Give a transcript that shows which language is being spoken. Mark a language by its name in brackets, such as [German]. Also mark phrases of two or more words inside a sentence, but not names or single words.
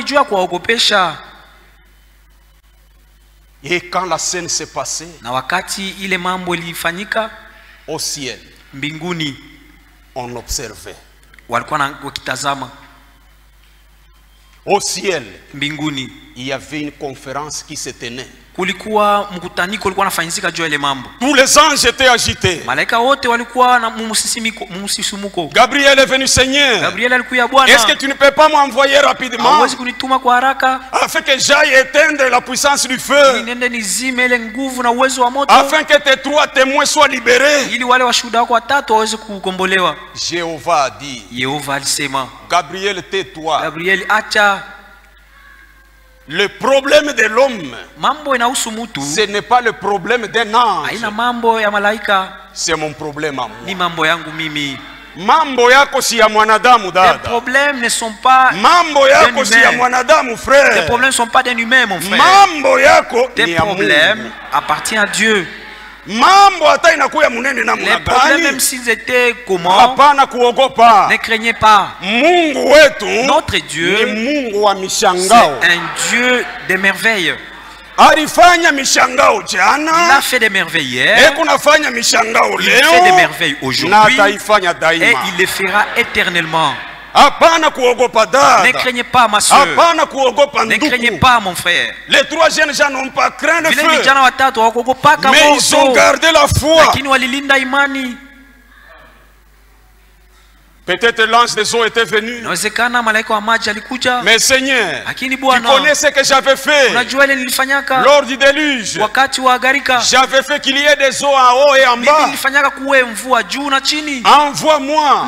[French] Et quand la scène s'est passée, au ciel, on observait. Au ciel, il y avait une conférence qui se tenait. [Swahili] kulikuwa mkutaniko ulikuwa unafanyika juu ile mambo. [French] Tous les anges étaient agités. [Swahili] Malaika wote walikuwa na msisimuko. [French] Gabriel est venu, Seigneur. [Swahili] Gabriel alikuya Bwana. [French] Est-ce que tu ne peux pas m'envoyer rapidement? [Swahili] Hawezi kunituma kwa haraka. [French] Afin que j'aille éteindre la puissance du feu. [Swahili] Niende nizime ile nguvu na uwezo wa moto. [French] Afin que tes 3 témoins soient libérés. [Swahili] Ili wale washuhuda wako 3 waweze kukombolewa. [French] Jéhovah a dit. [Swahili] Yehova alisema. [French] Gabriel, tais-toi. [Swahili] Gabriel, acha. [French] Le problème de l'homme, ce n'est pas le problème d'un ange. C'est mon problème à moi. [Swahili] Ni mambo yangu mimi. Mambo yako si ya mwanadamu dada. [French] Les problèmes ne sont pas [Swahili] mambo yako si ya mwanadamu frère. [French] Les problèmes ne sont pas d'un humain mon frère. [Swahili] Mambo yako [French] tes problèmes appartiennent à Dieu. [Swahili] Mambo hata inakuya munene na [French] les problèmes même s'ils étaient comment, [Swahili] hapana kuogopa. [French] Ne craignez pas. [Swahili] Mungu wetu, [French] notre Dieu, [Swahili] ni Mungu wa mishangao. [French] C'est un Dieu des merveilles. [Swahili] Alifanya mishangao jana. [French] Il a fait des merveilles hier. [Swahili] Kunafanya mishangao leo. [French] Il fait des merveilles aujourd'hui. [Swahili] Na ataifanya daima. [French] Et il les fera éternellement. [Swahili] Apana kuogopa dada. [French] Ne craignez pas ma soeur. [Swahili] Apana kuogopa ndugu. [French] Ne craignez pas mon frère. Les 3 jeunes gens n'ont pas craint le feu. Mais ils ont gardé la foi. [Swahili] Lakini walilinda imani. [French] Peut-être l'ange des eaux était venu. Mais Seigneur, tu connais ce que j'avais fait lors du déluge. J'avais fait qu'il y ait des eaux en haut et en bas. Envoie-moi.